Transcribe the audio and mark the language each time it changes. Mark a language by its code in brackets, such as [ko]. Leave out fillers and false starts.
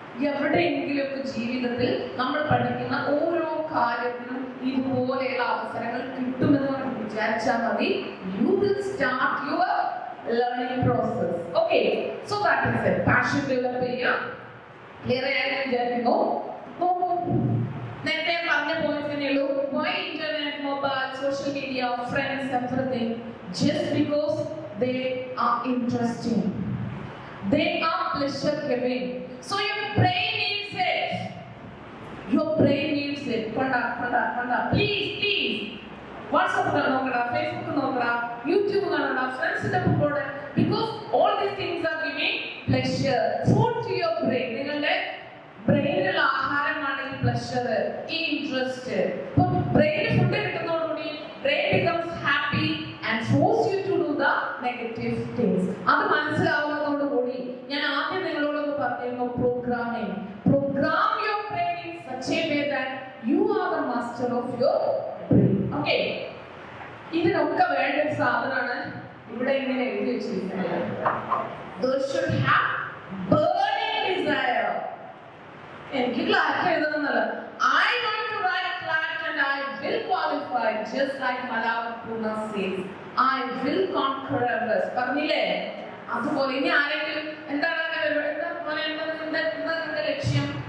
[ml] എവിടെയെങ്കിലുമൊക്കെ ജീവിതത്തിൽ നമ്മൾ പഠിക്കുന്ന ഓരോ കാര്യത്തിനും ഇതുപോലെയുള്ള അവസരങ്ങൾ കിട്ടുമെന്ന് വിചാരിച്ചാൽ മതി. [en] You will start your learning process. Okay, so that is it. [ml] Passion develop ചെയ്യുക. ക്ലിയർ ആയെന്ന് വിചാരിക്കുന്നു. നോക്കൂ, നേരത്തെ പറഞ്ഞ പോയിന്റ് തന്നെയുള്ളൂ. [en] Why internet, mobile, social media, friends, everything? Just because they are interesting. They are pleasure giving. So your brain needs it. Your brain needs it. Panda. Please. [ml] WhatsApp നോക്കടാ, Facebook നോക്കടാ, YouTube കാണടാ, ഫ്രണ്ട്സിന്റെ കൂടെ. [en] Because all these things are giving pleasure. Food to your brain. [ml] നിങ്ങളുടെ ബ്രെയിനിലുള്ള ആഹാരമാണെങ്കിൽ pleasure, ഈ interest. ഇപ്പൊ ബ്രെയിനിൽ food കിട്ടുന്നതോടുകൂടി brain [en] becomes happy and force you to do the negative things. [ml] അത് മനസ്സിലാവുന്നതോടുകൂടി ഞാൻ ആദ്യം നിങ്ങളോടൊന്ന് പറഞ്ഞിരുന്നു programming. [en] Program your brain in such a way that you are the master of your brain. [ml] Okay, ഇതിനൊക്കെ വേണ്ട ഒരു സാധനമാണ് ഇവിടെ ഇങ്ങനെ എഴുതി വെച്ചിരിക്കുന്നത്. [en] Those should have burning desire. [ml] എനിക്ക് ക്ലാറ്റ് എഴുതണമെന്നല്ല. [en] I want to write CLAT and I will qualify, just like Malav Puna says. I will conquer Everest. [ml] പറഞ്ഞില്ലേ? അതുപോലെ ഇനി ആരെങ്കിലും എന്താണ് നിന്റെ ലക്ഷ്യം?